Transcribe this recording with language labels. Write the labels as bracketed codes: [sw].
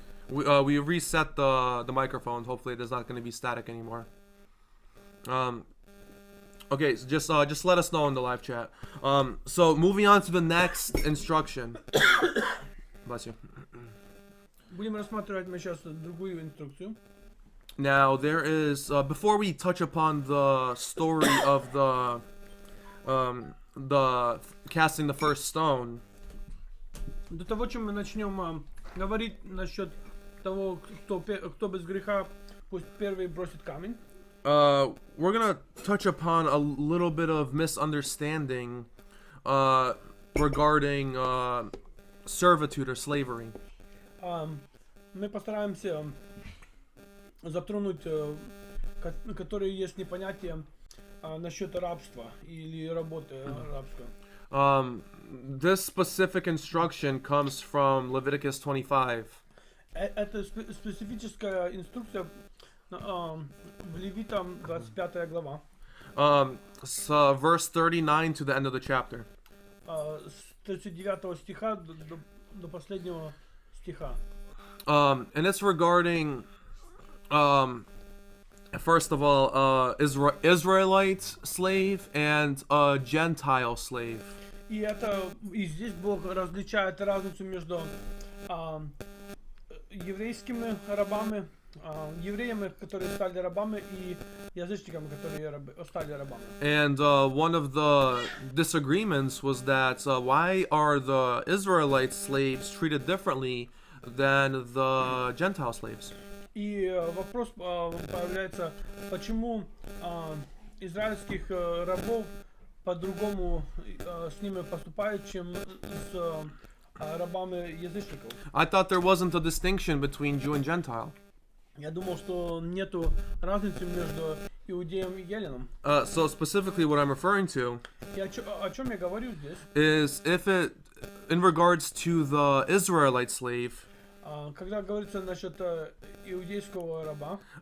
[en] We reset the microphones. Hopefully, there's not going to be static anymore. Okay, so just let us know in the live chat. So moving on to the next instruction. Bless you. [ru] Будем рассматривать мы сейчас другую инструкцию. [en] Now there is before we touch upon the story of the casting the first stone. [ru] До того, чем мы начнем говорить насчет того, кто без греха, пусть первый бросит камень. [en] We're gonna touch upon a little bit of misunderstanding regarding servitude or slavery. [ru] Мы постараемся затронуть, которые есть непонятия насчет рабства или работы рабства. [en] This specific instruction comes from Leviticus 25. [ru] Это специфическая инструкция в Левитам 25 глава. [en] So verse 39 to the end of the chapter. [ru] С 39 стиха до последнего стиха. [en] And it's regarding, first of all, Israelite slave and a Gentile slave. [ru] И здесь Бог различает разницу между еврейскими рабами, евреями, которые стали рабами, и язычниками, которые стали рабами. [en] And one of the disagreements was that why are the Israelite slaves treated differently than the Gentile slaves? [ru] И вопрос появляется, почему израильских рабов по-другому с ними поступают, чем с рабами язычников. [en] I thought there wasn't a distinction between Jew and Gentile. [ru] Я думал, что нету разницы между иудеем и еленом. [en] So specifically what I'm referring to [ru] И о чем я говорю здесь? [en] is if it, in regards to the Israelite slave, [ru] Когда говорится насчет иудейского раба,